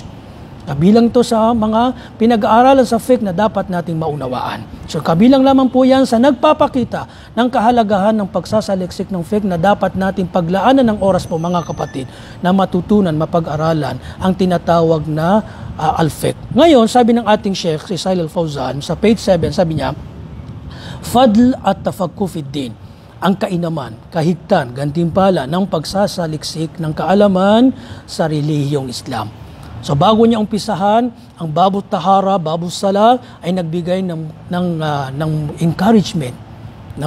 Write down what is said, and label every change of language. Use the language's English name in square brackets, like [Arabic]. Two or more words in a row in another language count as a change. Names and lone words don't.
[Filipino] Kabilang ito sa mga pinag-aaralan sa fiqh na dapat nating maunawaan. So kabilang lamang po yan sa nagpapakita ng kahalagahan ng pagsasaliksik ng fiqh na dapat nating paglaanan ng oras po mga kapatid na matutunan, mapag-aralan ang tinatawag na al-fiqh. Ngayon, sabi ng ating Sheikh, si Salih Al-Fawzan, sa page 7, sabi niya, [Arabic] فضل التفقه في الدين, [Filipino] ang kainaman, kahigtan, gantimpala ng pagsasaliksik ng kaalaman sa relihiyong Islam. So bago niya umpisahan, ang [Arabic] باب الطهارة باب الصلاة [Filipino] ay nagbigay ng encouragement, no?